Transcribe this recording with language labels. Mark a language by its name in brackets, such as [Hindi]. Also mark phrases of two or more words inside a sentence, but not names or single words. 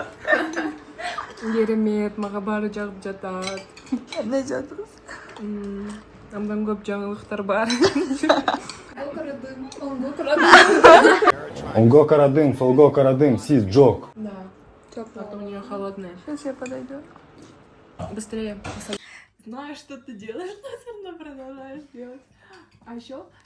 [Kyrgyz] Керемет, мага баары жагып жатат. Эмне жатырсыз? Андан көп жаңылыктар бар. Онго карадым, солго карадым, сиз жок. [Russian] Да. А то у нее холодная. Сейчас я подойду. Быстрее. Знаешь, что ты делаешь, но все равно продолжаешь делать. А еще